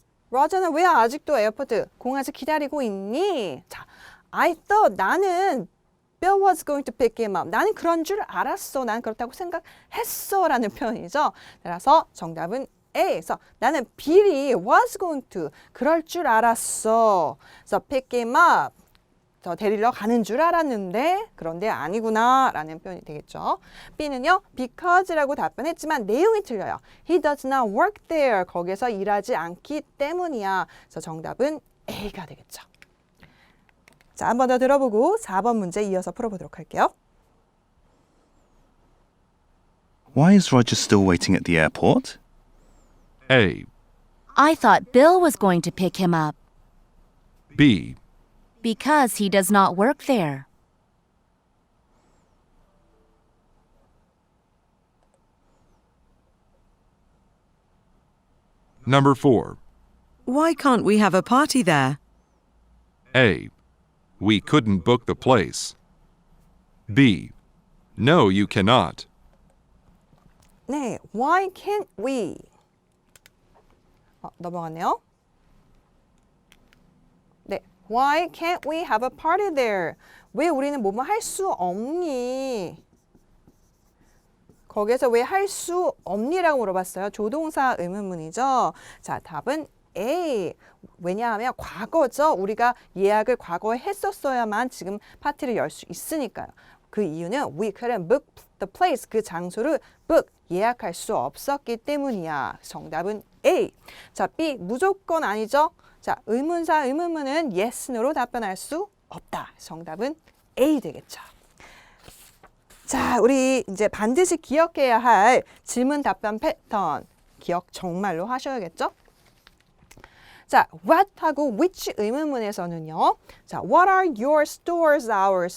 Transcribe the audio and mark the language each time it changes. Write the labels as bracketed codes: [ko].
[ko] 로저는 왜 아직도 에어포트 공항에서 기다리고 있니? [en] 자, I thought 나는 Bill was going to pick him up. [ko] 나는 그런 줄 알았어. 나는 그렇다고 생각했어. 라는 표현이죠. 따라서 정답은 A에서 나는 Bill이 was going to 그럴 줄 알았어. 그래서 [en] pick him up. [ko] 저 데리러 가는 줄 알았는데 그런데 아니구나 라는 표현이 되겠죠. B는요. because라고 답변했지만 내용이 틀려요. [en] He does not work there. [ko] 거기서 일하지 않기 때문이야. 그래서 정답은 A가 되겠죠. 자, 한 번 더 들어보고 4번 문제 이어서 풀어보도록 할게요. [en] Why is Roger still waiting at the airport? A, I thought Bill was going to pick him up. B, Because he does not work there. Number 4. Why can't we have a party there? A, we couldn't book the place. B, no, you cannot. 네, why can't we? [ko] 넘어갔네요. [en] 네, why can't we have a party there? [ko] 왜 우리는 뭐뭐 할 수 없니? 거기에서 왜 할 수 없니라고 물어봤어요. 조동사 의문문이죠. 자, 답은 A. 왜냐하면 과거죠. 우리가 예약을 과거에 했었어야만 지금 파티를 열 수 있으니까요. 그 이유는 [en] we couldn't book the place. [ko] 그 장소를 book, 예약할 수 없었기 때문이야. 정답은 A. 자, B. 무조건 아니죠. 자, 의문사 의문문은 yes, no로 답변할 수 없다. 정답은 A 되겠죠. 자, 우리 이제 반드시 기억해야 할 질문 답변 패턴 기억 정말로 하셔야겠죠? 자, what하고 which 의문문에서는요. [en] 자, what are your stores hours?